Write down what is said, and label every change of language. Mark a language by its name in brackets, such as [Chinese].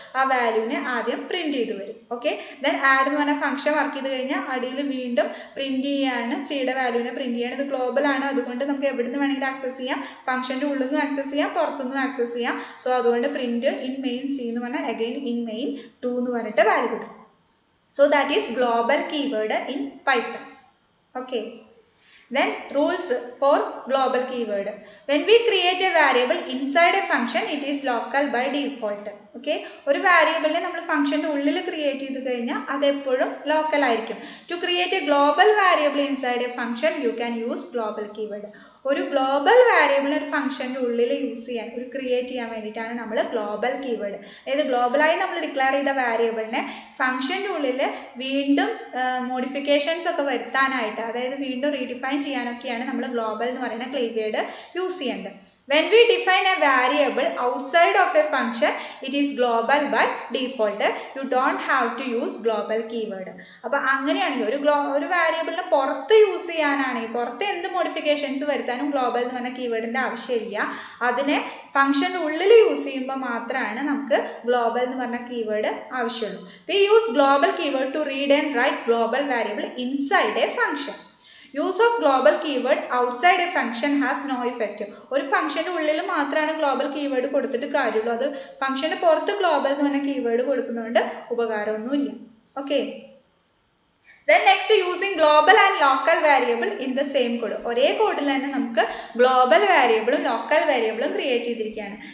[Malayalam] ആ വാല്യൂവിനെ ആദ്യം പ്രിന്റ് ചെയ്ത് വരും. ഓക്കെ, ദെൻ ആഡ് എന്ന് പറഞ്ഞ ഫംഗ്ഷൻ വർക്ക് ചെയ്ത് കഴിഞ്ഞാൽ അടിയിൽ വീണ്ടും പ്രിന്റ് ചെയ്യാണ്, സിയുടെ വാല്യൂവിനെ പ്രിന്റ് ചെയ്യാണ്. ഇത് ഗ്ലോബൽ ആണ്, അതുകൊണ്ട് നമുക്ക് എവിടെ നിന്ന് വേണമെങ്കിലും ആക്സസ് ചെയ്യാം. ഫംഗ്ഷൻ്റെ ഉള്ളിൽ നിന്നും ആക്സസ് ചെയ്യാം, പുറത്തുനിന്നും ആക്സസ് ചെയ്യാം. സോ അതുകൊണ്ട് പ്രിന്റ് ഇൻ മെയിൻ സി എന്ന് പറഞ്ഞാൽ അഗൈൻ ഇൻ മെയിൻ 2 എന്ന് പറഞ്ഞിട്ട് വാല്യൂ കിട്ടും. [English] So that is global keyword in Python. Okay. Then rules for global keyword. When we create a variable inside a function, it is local by default. [Malayalam] Okay, ഒരു വാരിയബിളിനെ നമ്മൾ ഫംഗ്ഷൻ്റെ ഉള്ളിൽ create ചെയ്ത് കഴിഞ്ഞാൽ അതെപ്പോഴും local ആയിരിക്കും. To create A global variable inside A function you can use global keyword. ഒരു global വാരിയബിളിനെ ഒരു ഫംഗ്ഷൻ്റെ ഉള്ളിൽ യൂസ് ചെയ്യാൻ, ഒരു ക്രിയേറ്റ് ചെയ്യാൻ വേണ്ടിയിട്ടാണ് നമ്മൾ ഗ്ലോബൽ കീവേഡ്. അതായത് ഗ്ലോബലായി നമ്മൾ ഡിക്ലെയർ ചെയ്ത വാരിയബിളിനെ ഫംഗ്ഷൻ്റെ ഉള്ളിൽ വീണ്ടും മോഡിഫിക്കേഷൻസ് ഒക്കെ വരുത്താനായിട്ട്, അതായത് വീണ്ടും റീഡിഫൈൻ ചെയ്യാനൊക്കെയാണ് നമ്മൾ ഗ്ലോബൽ എന്ന് പറയുന്ന കീവേഡ് യൂസ് ചെയ്യേണ്ടത്. [English] When we define a variable outside of a function, it is global by default. You don't have to use global keyword. [Malayalam] അപ്പോൾ അങ്ങനെയാണെങ്കിൽ ഒരു വാരിയബിളിനെ പുറത്ത് യൂസ് ചെയ്യാനാണെങ്കിൽ, പുറത്ത് എന്ത് മോഡിഫിക്കേഷൻസ് വരുത്താനും ഗ്ലോബൽ എന്ന് പറഞ്ഞ കീവേഡിൻ്റെ ആവശ്യമില്ല. അതിനെ ഫംഗ്ഷൻ്റെ ഉള്ളിൽ യൂസ് ചെയ്യുമ്പോൾ മാത്രമാണ് നമുക്ക് ഗ്ലോബൽ എന്ന് പറഞ്ഞ കീവേഡ് ആവശ്യമുള്ളൂ. [English] We use global keyword to read and write global variable inside a function. Use of global keyword outside a function has no effect. [Malayalam] ഒരു ഫംഗ്ഷൻ്റെ ഉള്ളിൽ മാത്രമാണ് ഗ്ലോബൽ കീവേഡ് കൊടുത്തിട്ട് കാര്യമുള്ളൂ. അത് ഫംഗ്ഷൻ്റെ പുറത്ത് ഗ്ലോബൽ എന്ന് പറഞ്ഞ keyword കൊടുക്കുന്നതുകൊണ്ട് ഉപകാരമൊന്നുമില്ല. Okay, [English] then next using global and local variable in the same code. [Malayalam] ഒരേ കോഡിൽ തന്നെ നമുക്ക് ഗ്ലോബൽ വേരിയബിളും ലോക്കൽ വേരിയബിളും ക്രിയേറ്റ് ചെയ്തിരിക്കുകയാണ്.